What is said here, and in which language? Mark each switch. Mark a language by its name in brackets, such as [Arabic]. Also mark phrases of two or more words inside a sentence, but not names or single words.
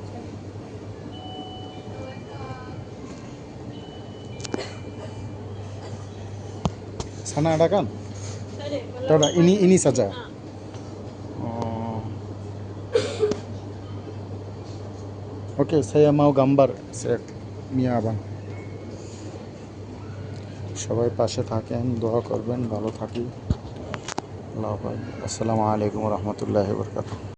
[Malay] sana ada kan? Tak ada. Tak ada. Ini saja. Oke, saya mau gambar, saya Mia Abang. [Bangla] সবাই পাশে থাকেন, দোয়া করবেন, ভালো থাকি। আল্লাহ হাফেজ। [Arabic] السلام عليكم ورحمة الله وبركاته.